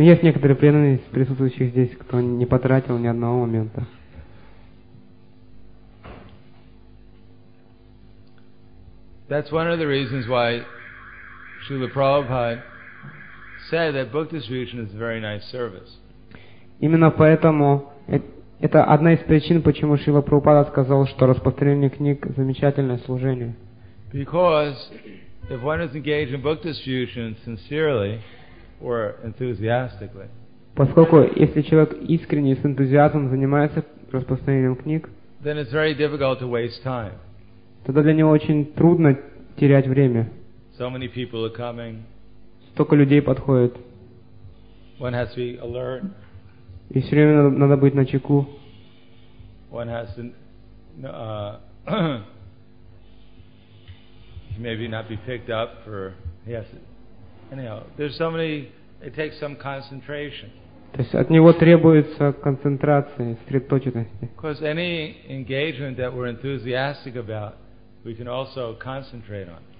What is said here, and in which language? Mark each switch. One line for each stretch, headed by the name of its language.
Russian: есть некоторые преданные из присутствующих здесь, кто не потратил ни одного момента.
English: That's one of the reasons why Srila Prabhupada said that book distribution is a very nice service.
Russian: Именно поэтому это одна из причин, почему Шрила Прабхупада сказал, что распространение книг замечательное служение.
English: Because if one is engaged in book distribution sincerely or enthusiastically,
Russian: поскольку если человек искренне с энтузиазмом занимается распространением книг,
English: then it's very difficult to waste time.
Russian: Тогда для него очень трудно терять время.
English: So many people are coming.
Russian: Столько людей подходит.
English: One has to be alert.
Russian: И все время надо быть на чеку.
English: One has to, maybe not be picked up for yes. Anyhow, there's so many. It takes some concentration.
Russian: То есть от него требуется концентрация, сосредоточенность.
English: Because any engagement that we're enthusiastic about, we can also concentrate on.